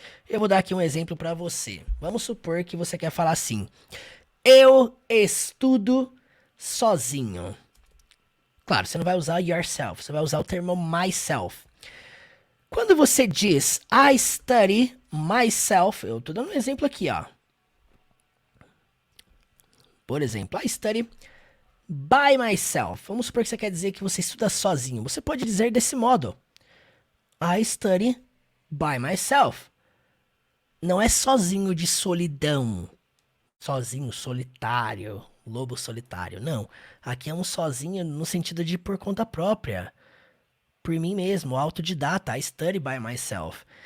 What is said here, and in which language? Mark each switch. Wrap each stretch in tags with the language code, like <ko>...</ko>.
<pt>Eu vou dar aqui um exemplo para você. Vamos supor que você quer falar assim: eu estudo sozinho. Claro, você não vai usar yourself, você vai usar o termo myself. Quando você diz</pt> <en>I study myself,</en> <pt>eu tô dando um exemplo aqui, ó. Por exemplo,</pt> <en>I study by myself.</en> <pt>Vamos supor que você quer dizer que você estuda sozinho. Você pode dizer desse modo:</pt> <en>I study by myself.</en> <pt>Não é sozinho de solidão, sozinho, solitário, lobo solitário. Não, aqui é um sozinho no sentido de por conta própria, por mim mesmo, autodidata.</pt> <en>I study by myself.</en>